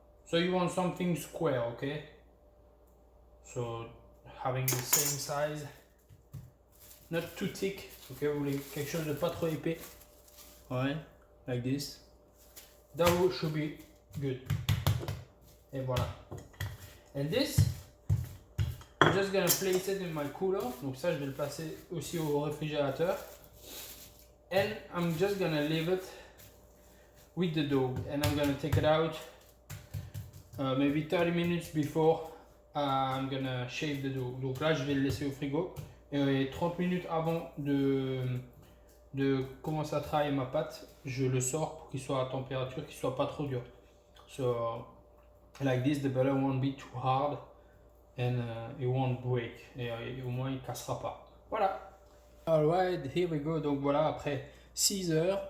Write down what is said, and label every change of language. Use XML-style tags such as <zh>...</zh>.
<en>So you want something square, okay? So having the same size, not too thick, okay?</en> <fr>Vous voulez quelque chose de pas trop épais, ouais,</fr> <en>like this. That should be good.</en> <fr>Et voilà.</fr> <en>And this, I'm just gonna place it in my cooler.</en> <fr>Donc ça, je vais le passer aussi au réfrigérateur.</fr> <en>And I'm just gonna leave it with the dough. And I'm gonna take it out maybe 30 minutes before I'm gonna shave the dough.</en> <fr>Donc là, je vais le laisser au frigo. Et 30 minutes avant de commencer à travailler ma pâte, je le sors pour qu'il soit à température, qu'il soit pas trop dur.</fr> <en>So like this, the butter won't be too hard and it won't break.</en> <fr>Et au moins, il cassera pas. Voilà.</fr> <en>Alright, here we go.</en> <fr>Donc voilà, après 6 heures.</fr>